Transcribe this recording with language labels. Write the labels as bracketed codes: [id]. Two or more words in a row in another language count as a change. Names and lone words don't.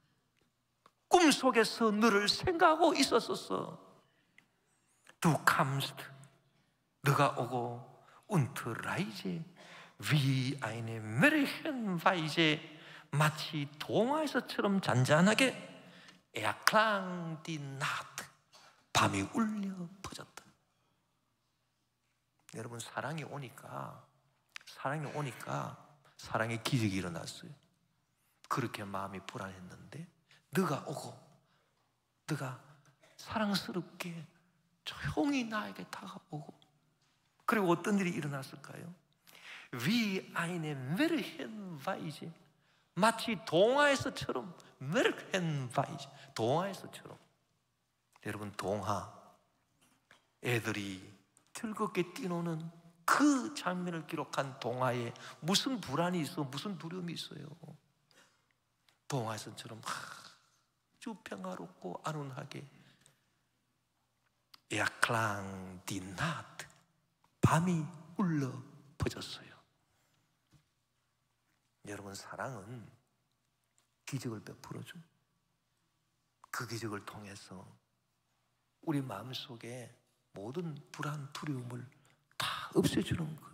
[ko] 마침 꿈속에서 너를 생각하고 있었었어. [de] Du kamst, [ko] 너가 오고, [de] und reise wie eine Märchenweise, [ko] 마치 동화에서처럼 잔잔하게 [de] erklang die Nacht, [ko] 밤이 울려 퍼졌다. 여러분, 사랑이 오니까 사랑의 기적이 일어났어요. 그렇게 마음이 불안했는데 너가 오고, 너가 사랑스럽게 조용히 나에게 다가오고, 그리고 어떤 일이 일어났을까요? [de] Wie eine Märchenweise, [ko] 마치 동화에서처럼, Märchenweise, 동화에서처럼. 여러분, 동화, 애들이 즐겁게 뛰노는 그 장면을 기록한 동화에 무슨 불안이 있어, 무슨 두려움이 있어요? 동화에서처럼 아주 평화롭고 안온하게 [de] erklang die Nacht, [ko] 밤이 울려 퍼졌어요. 여러분, 사랑은 기적을 베풀어줘. 그 기적을 통해서 우리 마음속에 모든 불안, 두려움을 다 없애주는 것.